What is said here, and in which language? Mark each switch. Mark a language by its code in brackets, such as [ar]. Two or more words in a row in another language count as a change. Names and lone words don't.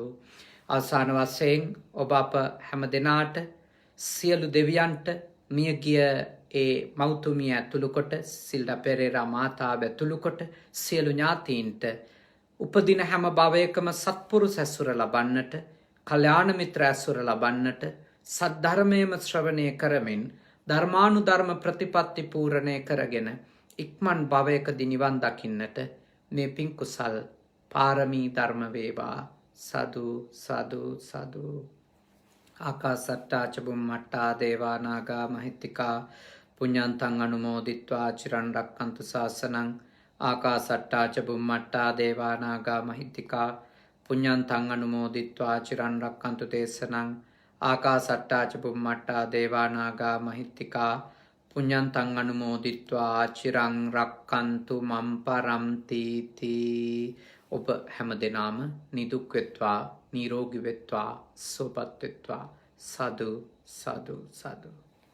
[si] අවසාන වශයෙන් ඔබ අප හැම දෙනාට සියලු දෙවියන්ට මියගිය ඒ මෞතුමිය ඇතුළු කොට සිල්ඩා පෙරේරා මාතාව ඇතුළු කොට සියලු ඥාතීන්ට උපදින හැම භවයකම සත්පුරුෂ ඇසුර ලබන්නට කල්යාණ මිත්‍ර ඇසුර ලබන්නට සද්ධර්මයේම ශ්‍රවණය කරමින් ධර්මානුධර්ම ප්‍රතිපත්ති පූර්ණය කරගෙන ඉක්මන් භවයකදී නිවන් දකින්නට මේ පින් කුසල් පාරමී ධර්ම වේවා. සාදු සාදු සාදු. [pi] ආකාසට්ටා ච බුම්මට්ටා දේවා නාග මහිත්‍තිකා පුඤ්ඤන්තං අනුමෝදිත්වා චිරන් රක්ඛන්තු ශාසනං. ආකාසට්ටා ච බුම්මට්ටා දේවා නාග මහිත්‍තිකා පුඤ්ඤන්තං අනුමෝදිත්වා චිරන් රක්ඛන්තු දේශනං. ආකාසට්ටා ච බුම්මට්ටා දේවා නාග මහිත්‍තිකා පුඤ්ඤන්තං අනුමෝදිත්වා චිරං රක්ඛන්තු මම් පරම්ති තී. [si] ඔබ හැම දෙනාම නිදුක් වෙත්වා නිරෝගී වෙත්වා සුවපත් වෙත්වා. සාදු සාදු සාදු.